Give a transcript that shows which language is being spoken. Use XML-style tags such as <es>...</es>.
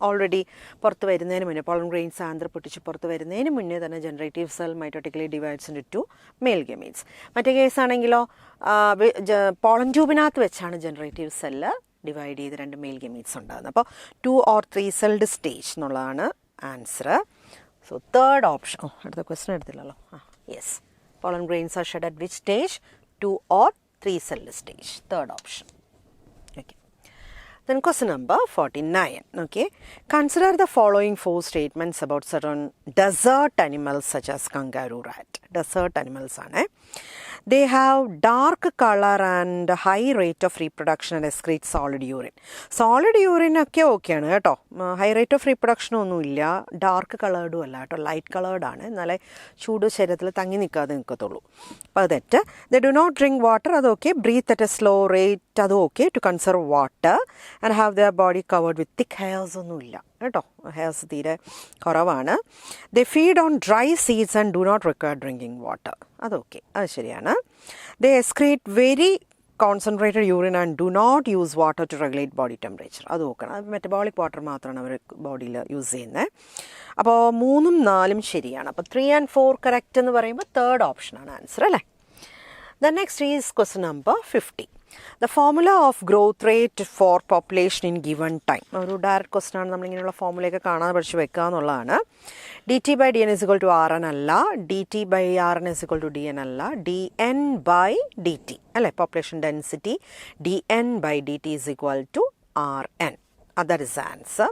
<ml>Already പുറത്ത് വരുന്നതിന് മുന്നേ പോളൻ ഗ്രെയിൻസ് ആന്ധ്ര പൊട്ടിച്ച് പുറത്ത് വരുന്നതിന് മുന്നേ തന്നെ</ml> <en>Generative cell mitotically divides into 2 male gametes.</en> <ml>മറ്റേ കേസാണെങ്കിലോ പോളൻ ട്യൂബിനകത്ത് വെച്ചാണ് ജനറേറ്റീവ് സെല്ല് ഡിവൈഡ് ചെയ്ത് 2 മെയിൽ ഗമീറ്റ്സ് ഉണ്ടാകുന്നത്. അപ്പോൾ 2 or 3 സെൽഡ് സ്റ്റേജ് എന്നുള്ളതാണ് ആൻസർ. So third option. അടുത്ത question എടുത്തില്ലല്ലോ.</ml> <en>Yes, pollen grains are shed at which stage? 2 or 3 cell stage. Third option. Okay. Then question number 49. Okay. Consider the following 4 statements about certain desert animals such as kangaroo rat. Desert animals are they have dark color and high rate of reproduction and excrete solid urine.</en> <ml>Solid urine ഒക്കെ ഓക്കെയാണ് കേട്ടോ, high rate of റീപ്രൊഡക്ഷനും ഒന്നുമില്ല, dark കളേർഡും അല്ല കേട്ടോ, light കളേർഡാണ്, എന്നാലേ ചൂട് ശരീരത്തിൽ തങ്ങി നിൽക്കാതെ നിൽക്കത്തുള്ളൂ. അപ്പോൾ അത് തെറ്റ്.</ml> <en>they do not drink water,</en> <ml>അത് okay.</ml> <en>Breathe at a slow rate, അത് okay. To conserve water and have their body covered with thick hairs</en> <ml>ഒന്നുമില്ല കേട്ടോ, ഹെയർസ് തീരെ കുറവാണ്.</ml> <en>they feed on dry seeds and do not require drinking water,</en> <ml>അതൊക്കെ, അത് ശരിയാണ്.</ml> <en>they excrete very concentrated urine and do not use water to regulate body temperature,</en> <ml>അത് നോക്കണം. അത് മെറ്റബോളിക് വാട്ടർ മാത്രമാണ് അവർ ബോഡിയിൽ യൂസ് ചെയ്യുന്നത്. അപ്പോൾ 3ഉം 4ഉം ശരിയാണ്. അപ്പോൾ 3 and 4 കറക്റ്റ് എന്ന് പറയുമ്പോൾ തേർഡ് ഓപ്ഷനാണ് ആൻസർ അല്ലേ.</ml> <en>The next is question number 50. The formula of growth rate for population in given time.</en> <ml>ഒരു ഡയറക്റ്റ് ക്വസ്റ്റൻ ആണ്, നമ്മളിങ്ങനെയുള്ള ഫോമുലയൊക്കെ കാണാതെ പഠിച്ച് വെക്കുക എന്നുള്ളതാണ്. dt/dn = rn അല്ല, dt/rn = dn അല്ല, dn/dt അല്ലേ, population density dn/dt = rn,</ml> <en>That is answer.</en>